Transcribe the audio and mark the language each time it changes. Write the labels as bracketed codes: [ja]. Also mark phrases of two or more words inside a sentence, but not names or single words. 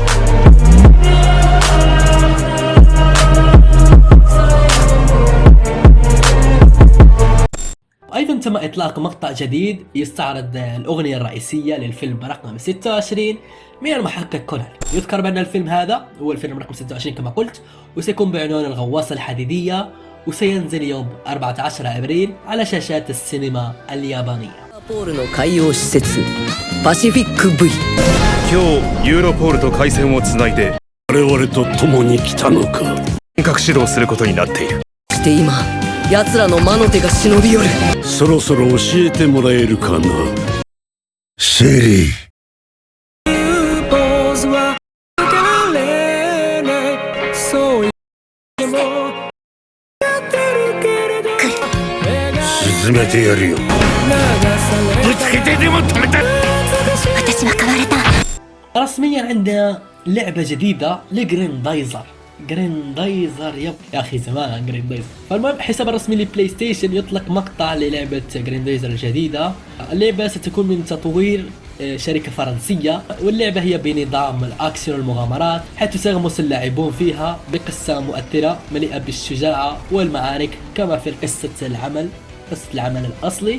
[ar] أيضا تم إطلاق مقطع جديد يستعرض الأغنية الرئيسية للفيلم رقم 26 من المحقق كونان. يذكر بأن الفيلم هذا هو الفيلم رقم 26 كما قلت، وسيكون بعنوان الغواصة الحديدية، وسينزل يوم 14 أبريل على شاشات السينما اليابانية. [ja] パシフィック V 今日ユーロポールと回線をつないで我々と共に来たのか。本格始動することになっている。して今奴らの魔の手が忍び寄る。そろそろ教えてもらえるかな、シェリー。沈めてやるよ。ぶつけてでも止めた。私は変われた。 [ar] رسميا عندنا لعبة جديدة لجريندايزر. جريندايزر يا اخي زمان عن جريندايزر. فالمهم حساب الرسمي لبلاي ستيشن يطلق مقطع للعبة جريندايزر الجديدة. اللعبة ستكون من تطوير شركة فرنسية، واللعبة هي بنظام الأكشن والمغامرات، حيث سيغمس اللاعبون فيها بقصة مؤثرة مليئة بالشجاعة والمعارك كما في قصة العمل الأصلي.